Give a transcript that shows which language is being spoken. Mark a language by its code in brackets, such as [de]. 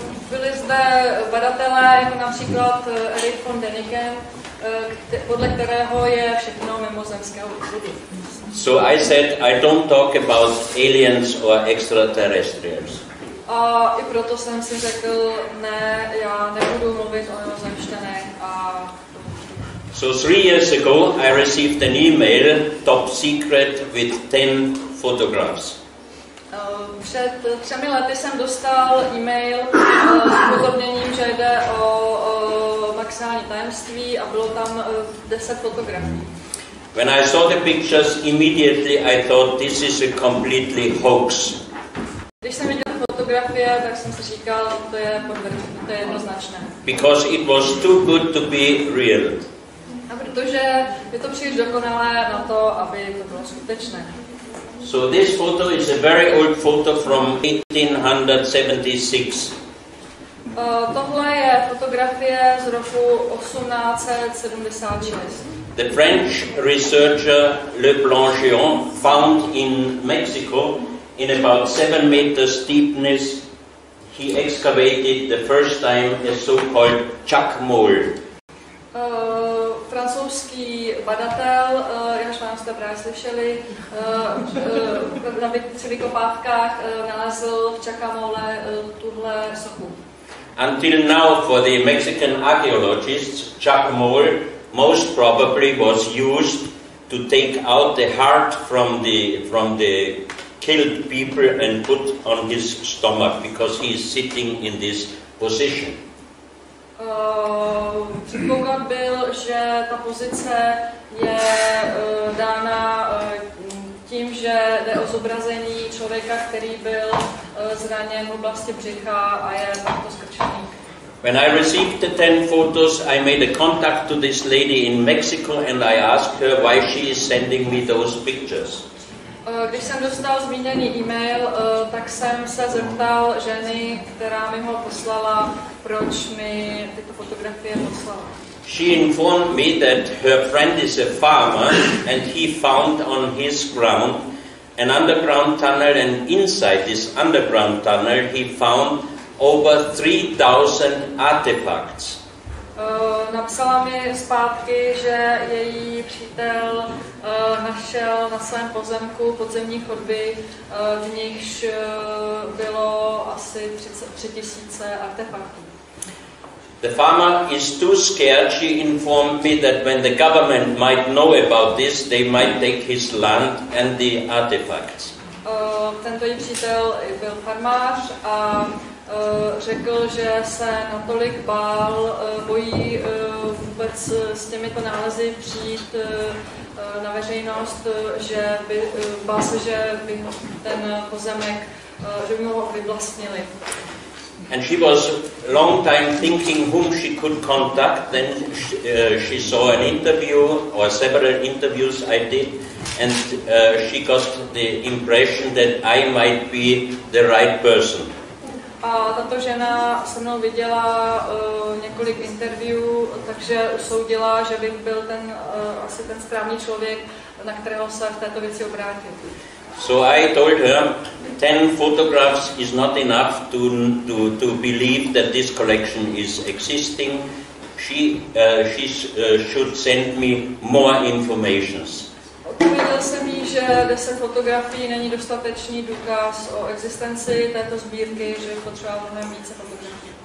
[cs] Byli zde badatelé, jako například Erich von Däniken, podle kterého je všechno mimozemského původu. [en] So I said I don't talk about aliens or extraterrestrials. [cs] A i proto jsem si řekl, ne, já nebudu mluvit o mimozemšťanech a... [en] So 3 years ago I received an email, top secret, with 10 photographs. [cs] Před 3 lety jsem dostal e-mail s upozorněním, že jde o maximální tajemství a bylo tam 10 fotografií. [en] When I saw the pictures, immediately I thought this is a completely hoax. [cs] Když jsem viděl fotografie, tak jsem si říkal, to je jednoznačné. [en] Because it was too good to be real. [cs] A protože je to příliš dokonalé na to, aby to bylo skutečné. [en] So this photo is a very old photo from 1876. [cs] Tohle je fotografie z roku 1876. [en] The French researcher ĽUDSKÉ found in Mexico, in about 7 meters deepness, he excavated the first time a so-called chuck mole. [cs] Francouzský badatel, jehož vám jste právě slyšeli, při vykopávkách nalezl v Čakamole tuhle sochu. [en] Until now, for the Mexican archaeologists, chuck mole most probably was used to take out the heart from the killed people and put on his stomach, because he is sitting in this position. [cs] Předpoklad byl, že ta pozice je dána tím, že jde o zobrazení člověka, který byl zraněn v oblasti břicha a je takto skrčený. [en] When I received the 10 photos, I made a contact to this lady in Mexico and I asked her why she is sending me those pictures. [cs] Když jsem dostal zmíněný e-mail, tak jsem se zeptal ženy, která mi ho poslala, proč mi tyto fotografie poslala. [en] She informed me that her friend is a farmer and he found on his ground an underground tunnel, and inside this underground tunnel he found over 3,000 artifacts. [cs] Napsala mi zpátky, že její přítel našel na svém pozemku podzemní chodby, v nichž bylo asi 3,000 artefaktů. [en] The farmer is too scared. She informed me that when the government might know about this, they might take his land and the artifacts. [cs] Tento její přítel byl farmář a řekl, že se natolik bojí vůbec s těmito nálezy přijít na veřejnost, že bál se, že by ten pozemek, že by ho vyvlastnili. [en] And she was a long time thinking whom she could contact. Then she saw an interview or several interviews I did, and she got the impression that I might be the right person. [cs] A tato žena se mnou viděla několik interview, takže usoudila, že bych byl asi ten správný člověk, na kterého se v této věci obrátil. [en] So I told her 10 photographs is not enough to believe that this collection is existing. She should send me more informations. [cs] Odpověděl jsem jí, že 10 fotografií není dostatečný důkaz o existenci této sbírky, že potřeboval mnohem více fotografií.